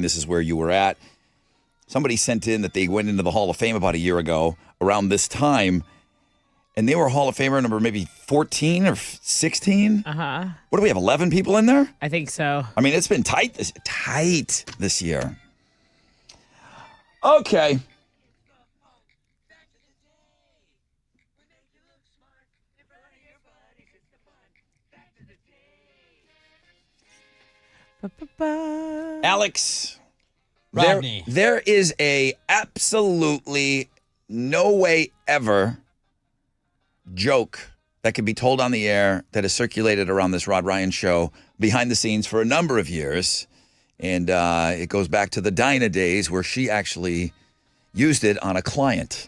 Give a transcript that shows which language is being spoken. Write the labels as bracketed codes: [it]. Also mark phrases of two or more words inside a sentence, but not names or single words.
[en] This is where you were at. Somebody sent in that they went into the Hall of Fame about a year ago around this time, and they were Hall of Famer number maybe 14 or 16. Uh-huh. What do we have, 11 people in there? I think so. I mean, it's been tight this year. Okay. Ba-ba-ba. Alex. Rodney. There is a absolutely no way ever joke that could be told on the air that has circulated around this Rod Ryan show behind the scenes for a number of years. And it goes back to the Dinah days where she actually used it on a client.